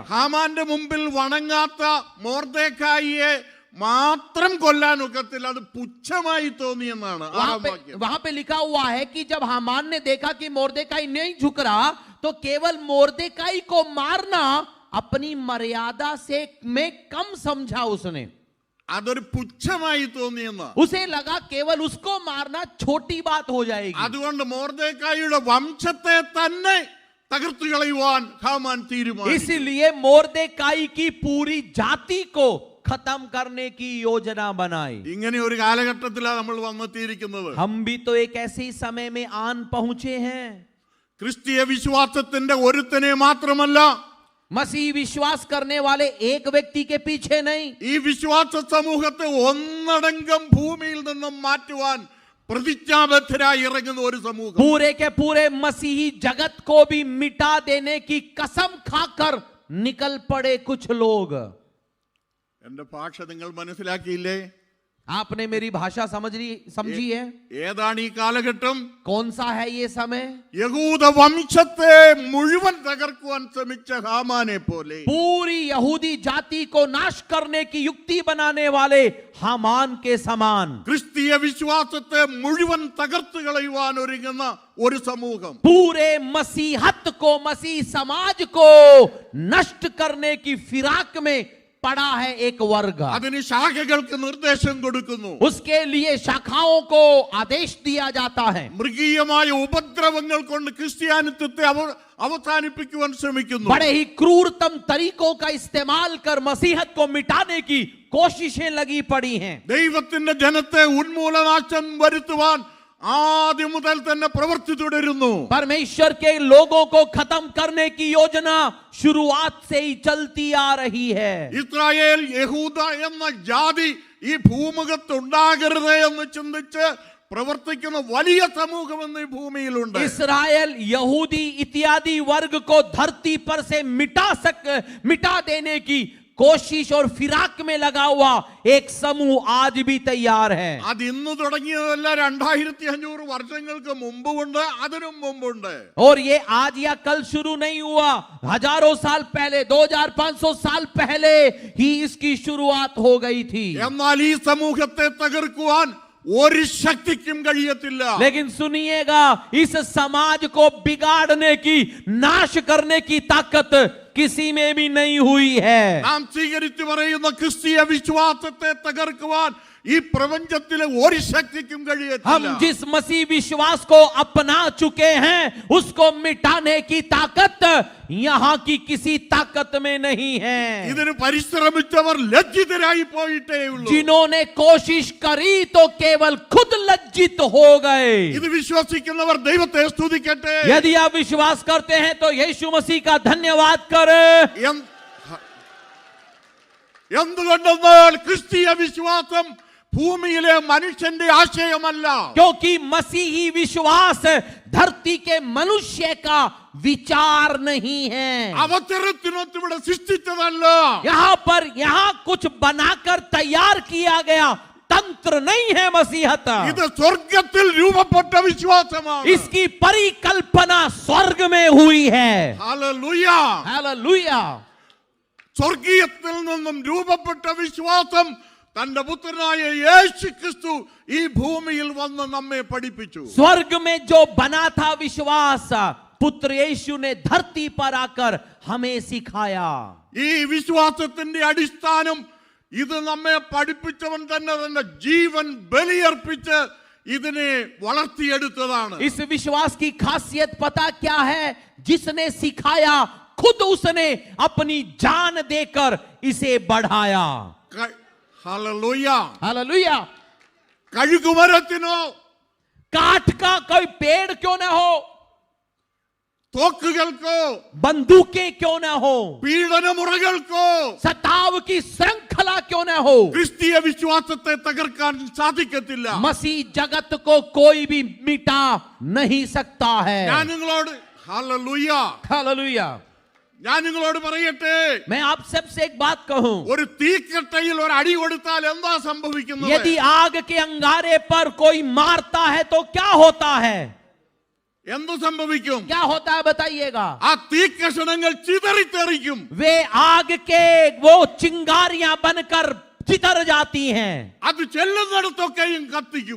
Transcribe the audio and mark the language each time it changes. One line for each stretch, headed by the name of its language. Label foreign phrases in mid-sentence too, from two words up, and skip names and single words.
Malayalam: ഹാമാന്റെ മുമ്പിൽ വണങ്ങാത്ത മൊർദെഖായിയെ മാത്രം കൊല്ലാൻ ഒക്കത്തില്ല, അത് പുച്ഛമായി തോന്നിയെന്നാണ് ആറാം വാക്യം.
Hindi: वहां पे लिखा हुआ है कि जब हामान ने देखा कि मोर्देखाई नहीं झुक रहा, तो केवल मोर्देखाई को मारना अपनी मर्यादा से में कम समझा उसने.
Malayalam: അതൊരു പുച്ഛമായി തോന്നിയെന്ന്.
Hindi: उसे लगा केवल उसको मारना छोटी बात हो जाएगी.
Malayalam: അതുകൊണ്ട് മൊർദെഖായിയുടെ വംശത്തെ തന്നെ തകർത്തു കളയുവാൻ ഹാമാൻ തീരുമാനിച്ചു.
Hindi: इसलिए मोर्देखाई की पूरी जाति को खत्म करने की योजना बनाई.
Malayalam: ഇങ്ങനെ ഒരു കാലഘട്ടത്തിലാണ് നമ്മൾ വന്നെത്തിയിരിക്കുന്നത്.
Hindi: हम भी तो एक ऐसे ही समय में आन पहुंचे हैं.
Malayalam: ക്രിസ്തീയ വിശ്വാസത്തിന്റെ ഒരുത്തനെ മാത്രമല്ല,
Hindi: मसीह विश्वास करने वाले एक व्यक्ति के पीछे नहीं,
Malayalam: ഈ വിശ്വാസ സമൂഹത്തെ ഒന്നടങ്കം ഭൂമിയിൽ നിന്നും മാറ്റുവാൻ പ്രതിജ്ഞാബദ്ധരായി ഇറങ്ങുന്ന ഒരു സമൂഹം.
Hindi: पूरे के पूरे मसीही जगत को भी मिटा देने की कसम खाकर निकल पड़े कुछ लोग.
Malayalam: എന്റെ ഭാഷ നിങ്ങൾ മനസ്സിലാക്കിയില്ലേ?
Hindi: आपने मेरी भाषा समझी है?
Malayalam: ഏതാണ് ഈ കാലഘട്ടം?
Hindi: कौन सा है ये समय?
Malayalam: യഹൂദ വംശത്തെ മുഴുവൻ തകർക്കുവാൻ ശ്രമിച്ച ഹാമാനെ പോലെ
Hindi: पूरी यहूदी जाति को नाश करने की युक्ति बनाने वाले हामान के समान
Malayalam: ക്രിസ്തീയ വിശ്വാസത്തെ മുഴുവൻ തകർത്ത് കളയുവാൻ ഒരുങ്ങുന്ന ഒരു സമൂഹം.
Hindi: पूरे मसीहत को, मसीह समाज को नष्ट करने की फिराक में पड़ा है एक वर्ग.
Malayalam: അതിന് ശാഖകൾക്ക് നിർദ്ദേശം കൊടുക്കുന്നു.
Hindi: उसके लिए शाखाओं को आदेश दिया जाता है.
Malayalam: മൃഗീയമായ ഉപദ്രവങ്ങൾ കൊണ്ട് ക്രിസ്ത്യാനിത്വത്തെ അവസാനിപ്പിക്കുവാൻ ശ്രമിക്കുന്നു.
Hindi: बड़े ही क्रूरतम तरीकों का इस्तेमाल कर मसीहत को मिटाने की कोशिशें लगी पड़ी हैं.
Malayalam: ദൈവത്തിന്റെ ജനത്തെ ഉന്മൂലനാശം വരുത്തുവാൻ ആദ്യം മുതൽ തന്നെ പ്രവൃത്തി തുടരുന്നു.
Hindi: परमेश्वर के लोगों को खत्म करने की योजना शुरुआत से ही चलती आ रही है.
Malayalam: ഇസ്രായേൽ യഹൂദ എന്ന ജാതി ഈ ഭൂമുഖത്ത് ഉണ്ടാകരുത് എന്ന് ചിന്തിച്ച് പ്രവർത്തിക്കുന്ന വലിയ സമൂഹം ഇന്ന് ഈ ഭൂമിയിലുണ്ട്.
Hindi: इस्राएल यहूदी इत्यादि वर्ग को धरती पर से मिटा देने की कोशिश और फिराक में लगा हुआ एक समूह आज भी तैयार है.
Malayalam: അത് ഇന്ന് തുടങ്ങിയതല്ല, 2500 വർഷങ്ങൾക്ക് മുമ്പുണ്ട്, അതിനും മുമ്പുണ്ട്.
Hindi: और ये आज या कल शुरू नहीं हुआ, हजारों साल पहले, 2500 साल पहले ही इसकी शुरुआत हो गई थी.
Malayalam: എന്നാൽ ഈ സമൂഹത്തെ തകർക്കുവാൻ ഒരു ശക്തിക്കും കഴിയത്തില്ല.
Hindi: लेकिन सुनिएगा, इस समाज को बिगाड़ने की, नाश करने की ताकत किसी में भी नहीं हुई है.
Malayalam: നാം സ്വീകരിച്ചു പറയുന്ന ക്രിസ്തീയ വിശ്വാസത്തെ തകർക്കുവാൻ ഈ പ്രപഞ്ചത്തിലെ ഒരു ശക്തിക്കും കഴിയത്തില്ല.
Hindi: हम जिस मसीह विश्वास को अपना चुके हैं, उसको मिटाने की ताकत यहाँ की किसी ताकत में नहीं है.
Malayalam: ഇതിന് പരിശ്രമിച്ചവർ ലജ്ജിതരായി പോയിട്ടേ ഉള്ളൂ.
Hindi: जिन्होंने कोशिश करी तो केवल खुद लज्जित हो गए.
Malayalam: ഇത് വിശ്വസിക്കുന്നവർ ദൈവത്തെ സ്തുതിക്കട്ടെ.
Hindi: यदि आप विश्वास करते हैं तो यीशु मसीह का धन्यवाद करें.
Malayalam: എന്തുകൊണ്ടെന്നാൽ ക്രിസ്തീയ വിശ്വാസം ഭൂമിയിലെ മനുഷ്യന്റെ ആശയമല്ല.
Hindi: क्योंकि मसीही विश्वास धरती के मनुष्य का विचार नहीं है.
Malayalam: അവസരത്തിനൊത്ത് ഇവിടെ സൃഷ്ടിച്ചതല്ല.
Hindi: यहाँ कुछ बनाकर तैयार किया गया तंत्र नहीं है मसीहत.
Malayalam: ഇത് സ്വർഗത്തിൽ രൂപപ്പെട്ട വിശ്വാസമാണ്.
Hindi: इसकी परिकल्पना स्वर्ग में हुई है.
Malayalam: ഹല്ലേലൂയ.
Hindi: हालेलुया.
Malayalam: സ്വർഗീയത്തിൽ നിന്നും രൂപപ്പെട്ട വിശ്വാസം തന്റെ പുത്രനായ യേശു ക്രിസ്തു ഈ ഭൂമിയിൽ വന്ന് നമ്മെ പഠിപ്പിച്ചു.
Hindi: स्वर्ग में जो बना था विश्वास, पुत्र यीशु ने धरती पर आकर हमें सिखाया.
Malayalam: ഈ വിശ്വാസത്തിന്റെ അടിസ്ഥാനം ഇത് നമ്മെ പഠിപ്പിച്ചവൻ തന്നെ തന്റെ ജീവൻ ബലിയർപ്പിച്ച് ഇതിനെ വളർത്തിയെടുത്തതാണ്.
Hindi: इस विश्वास की खासियत पता क्या है? जिसने सिखाया खुद उसने अपनी जान देकर इसे बढ़ाया.
Malayalam: ഹല്ലേലൂയ.
Hindi: हालेलुया.
Malayalam: കഴുകുമരത്തിനോ
Hindi: काठ का कोई पेड़ क्यों ना हो,
Malayalam: തോക്കുകൾക്കോ
Hindi: बंदूकें क्यों ना हो,
Malayalam: പീഡനമുറകൾക്കോ
Hindi: सताव की श्रृंखला क्यों ना हो,
Malayalam: ക്രിസ്തീയ വിശ്വാസത്തെ തകർക്കാൻ സാധിക്കത്തില്ല.
Hindi: मसीह जगत को कोई भी मिटा नहीं सकता है.
Malayalam: ഞാൻ നിങ്ങളോട് ഹല്ലേലൂയ
Hindi: हालेलुया.
Malayalam: ഞാൻ നിങ്ങളോട് പറയട്ടെ,
Hindi: मैं आप सबसे एक बात कहूं,
Malayalam: ഒരു തീക്കട്ടയിൽ ഒരു അടി കൊടുത്താൽ എന്താ സംഭവിക്കുന്നത്?
Hindi: यदि आग के अंगारे पर कोई मारता है तो क्या होता है?
Malayalam: എന്ത് സംഭവിക്കും?
Hindi: क्या होता है बताइएगा?
Malayalam: ആ തീക്കഷണങ്ങൾ ചിതറിത്തെറിക്കും.
Hindi: वे आग के वो चिंगारियां बनकर चितर जाती हैं
Malayalam: അത് ചെല്ലുന്നിടത്തൊക്കെയും കത്തിക്കും.